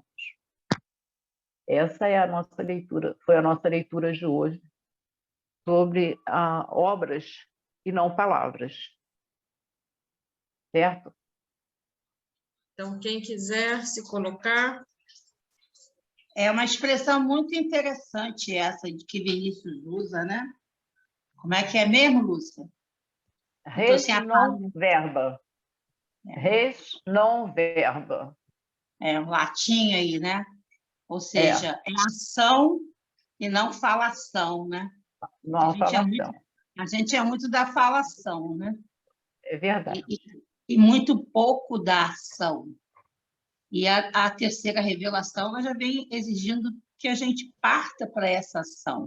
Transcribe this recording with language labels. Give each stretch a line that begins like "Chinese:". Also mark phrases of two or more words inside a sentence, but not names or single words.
Portuguese: Essa é a nossa leitura, foi a nossa leitura de hoje sobre obras e não palavras. Certo? Então, quem quiser se colocar. É uma expressão muito interessante essa de que Vinícius usa, né? Como é que é mesmo, Lúcia?
Latin: Res non verba. Res non verba.
Portuguese: É um latim aí, né? Ou seja, é ação e não falação, né? Não falação. A gente é muito da falação, né? É verdade. E muito pouco da ação. E a terceira revelação ela já vem exigindo que a gente parta para essa ação.